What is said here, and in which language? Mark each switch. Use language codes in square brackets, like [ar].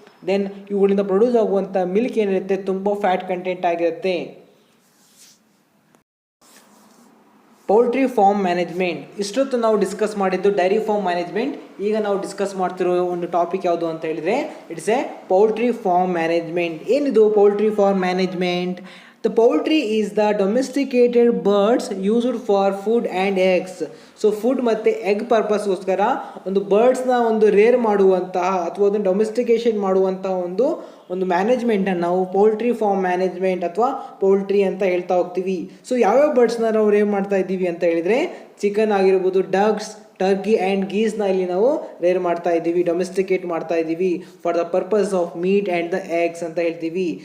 [kn] Then ಇವುಗಳಿಂದ produce ಆಗುವಂಥ milk ಏನಿರುತ್ತೆ ತುಂಬ ಫ್ಯಾಟ್ ಕಂಟೆಂಟ್ ಆಗಿರುತ್ತೆ. ಪೌಲ್ಟ್ರಿ ಫಾರ್ಮ್ ಮ್ಯಾನೇಜ್ಮೆಂಟ್, ಇಷ್ಟೊತ್ತು ನಾವು ಡಿಸ್ಕಸ್ ಮಾಡಿದ್ದು ಡೈರಿ ಫಾರ್ಮ್ ಮ್ಯಾನೇಜ್ಮೆಂಟ್. ಈಗ ನಾವು ಡಿಸ್ಕಸ್ ಮಾಡ್ತಿರೋ ಒಂದು ಟಾಪಿಕ್ ಯಾವುದು ಅಂತ ಹೇಳಿದರೆ [en] It's a poultry farm management. [kn] ಏನಿದು poultry farm management? [en] The poultry is the domesticated birds used for food and eggs. [kn] So food ಮತ್ತು ಎಗ್ ಪರ್ಪಸ್ಗೋಸ್ಕರ ಒಂದು ಬರ್ಡ್ಸ್ನ ಒಂದು ರೇರ್ ಮಾಡುವಂತಹ ಅಥವಾ ಒಂದು ಡೊಮೆಸ್ಟಿಕೇಷನ್ ಮಾಡುವಂತಹ ಒಂದು ಮ್ಯಾನೇಜ್ಮೆಂಟನ್ನು ನಾವು ಪೌಲ್ಟ್ರಿ ಫಾರ್ಮ್ ಮ್ಯಾನೇಜ್ಮೆಂಟ್ ಅಥವಾ ಪೌಲ್ಟ್ರಿ ಅಂತ ಹೇಳ್ತಾ ಹೋಗ್ತೀವಿ. ಸೊ ಯಾವ್ಯಾವ ಬರ್ಡ್ಸ್ನ ನಾವು ರೇರ್ ಮಾಡ್ತಾ ಇದ್ದೀವಿ ಅಂತ ಹೇಳಿದರೆ ಚಿಕನ್ ಆಗಿರ್ಬೋದು, ಡಕ್ಸ್, ಟರ್ಕಿ ಆ್ಯಂಡ್ ಗೀಸ್ನ ಇಲ್ಲಿ ನಾವು ರೇರ್ ಮಾಡ್ತಾ ಇದ್ದೀವಿ, ಡೊಮೆಸ್ಟಿಕೇಟ್ ಮಾಡ್ತಾ ಇದ್ದೀವಿ [en] for the purpose of meat and the eggs [kn] ಅಂತ ಹೇಳ್ತೀವಿ.